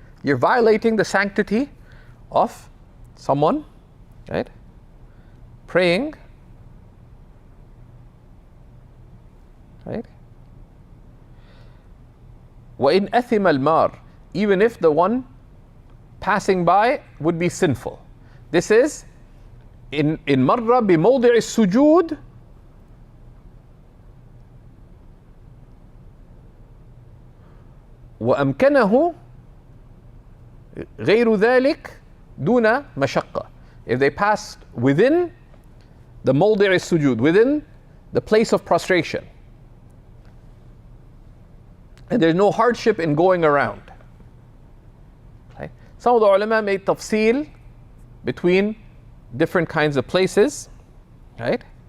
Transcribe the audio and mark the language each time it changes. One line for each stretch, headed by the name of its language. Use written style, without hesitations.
English: You're violating the sanctity of someone, right? Praying, right?
Arabic: وَإِنْ أَثِمَ الْمَارِ.
English: Even if the one passing by would be sinful. This is in marra
Arabic: بموضع السجود وأمكنه غير ذلك دون مشقة.
English: If they passed within the
Arabic: موضع السجود,
English: within the place of prostration, and there's no hardship in going around. Okay? Some of the ulama made tafsil between different kinds of places, right?